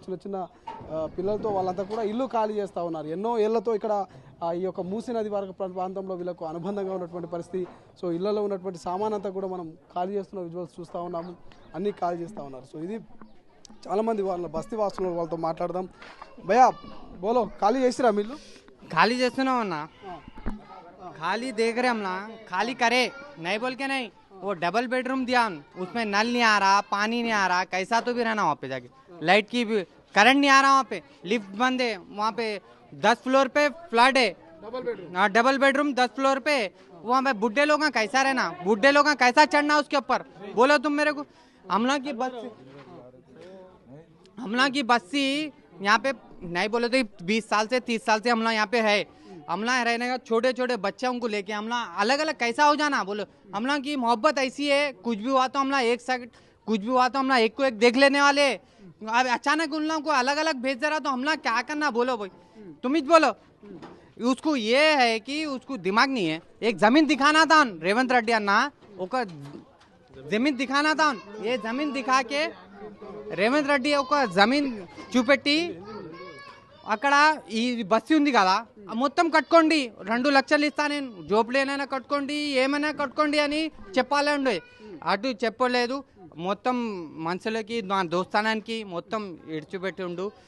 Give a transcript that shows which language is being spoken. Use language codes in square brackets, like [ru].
[te] చిన్న చిన్న పిల్లలతో వాళ్ళంతా కూడా ఇల్లు ఖాళీ చేస్తూ ఉన్నారు. ఎన్నో ఏళ్లతో ఇక్కడ ఈ యొక్క మూసీ నది వరకు ప్రాంతంలో వీళ్ళకు అనుబంధంగా ఉన్నటువంటి పరిస్థితి. సో ఇళ్లలో ఉన్నటువంటి సామాన్ అంతా కూడా మనం ఖాళీ చేస్తున్న విజువల్స్ చూస్తూ ఉన్నాము. అన్నీ ఖాళీ చేస్తూ ఉన్నారు. సో ఇది చాలామంది వాళ్ళ బస్తీ వాసులు వాళ్ళతో మాట్లాడదాం. [hi] భయ్యా బోలో, [te] ఖాళీ చేసిరా మీరు? [hi] खाली [te] చేస్తున్నాం అన్న, [hi] खाली देख रहे हम ना, खाली करे नहीं बोल के नहीं। वो डबल बेडरूम दिया, उसमें नल नहीं आ रहा, पानी नहीं आ रहा, कैसा तो भी रहना वहाँ पे जाके। लाइट की भी करंट नहीं आ रहा वहाँ पे, लिफ्ट बंद है वहाँ पे, 10 फ्लोर पे फ्लड है। डबल बेडरूम 10 फ्लोर पे, वहाँ पे बुढ़े लोग का कैसा रहना, बुढ़े लोग का कैसा चढ़ना उसके ऊपर, बोलो तुम मेरे को। हम लोग की बस्ती यहाँ पे नहीं बोले तो 20 साल से 30 साल से हम लोग यहाँ पे है। हम लोग रहने का छोटे छोटे बच्चों को लेके हम लोग अलग अलग कैसा हो जाना, बोलो। हम लोग की मोहब्बत ऐसी है, कुछ भी हुआ तो हम लोग एक सेकंड, कुछ भी हुआ तो हम लोग एक को एक देख लेने वाले। अब अचानक उन लोगों को अलग अलग भेज दे रहा तो हम लोग क्या करना, बोलो भाई, तुम ही बोलो। उसको ये है कि उसको दिमाग नहीं है। एक जमीन दिखाना था रेवंत रेड्डी अन्ना, ओका जमीन दिखाना था। ये जमीन दिखा के [te] రేవంత్ రెడ్డి ఒక జమీన్ చూపెట్టి అక్కడ ఈ బస్సు ఉంది కదా మొత్తం కట్టుకోండి, 2 లక్షలు ఇస్తా నేను, జోపులేనైనా కట్టుకోండి, ఏమైనా కట్టుకోండి అని చెప్పాలండి. అటు చెప్పలేదు. మొత్తం మనుషులకి నా దోస్తానానికి మొత్తం ఇడిచిపెట్టిండు.